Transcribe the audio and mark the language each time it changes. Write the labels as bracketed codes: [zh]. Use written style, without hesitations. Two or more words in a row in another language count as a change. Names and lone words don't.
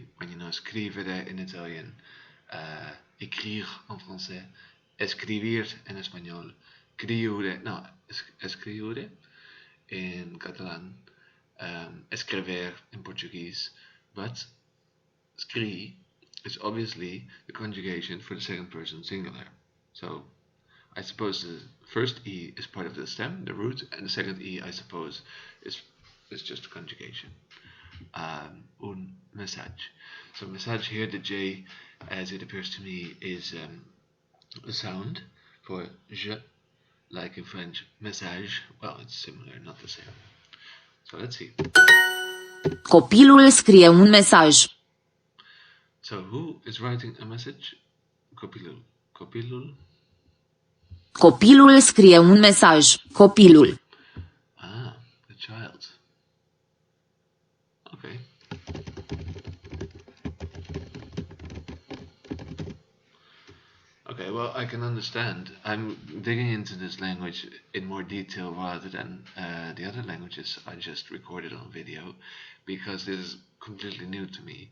[en] When you know scrivere in Italian, [fr] écrire en français, [es] escribir en español, [en] escriure in Catalan, escrever in Portuguese, but scrii is obviously the conjugation for the second person singular. So I suppose the first E is part of the stem, the root, and the second E, I suppose, is just a conjugation. [ro] Un mesaj. [en] So mesaj here, the J, as it appears to me, is a sound for je, like in French, message. Well, it's similar, not the same. So let's see. [ro] Copilul scrie un mesaj. [en] So who is writing a message? [ro] Copilul. Copilul? Copilul scrie un mesaj. Copilul. [en] Ah, the child. Okay. Okay, well, I can understand. I'm digging into this language in more detail rather than the other languages I just recorded on video because this is completely new to me.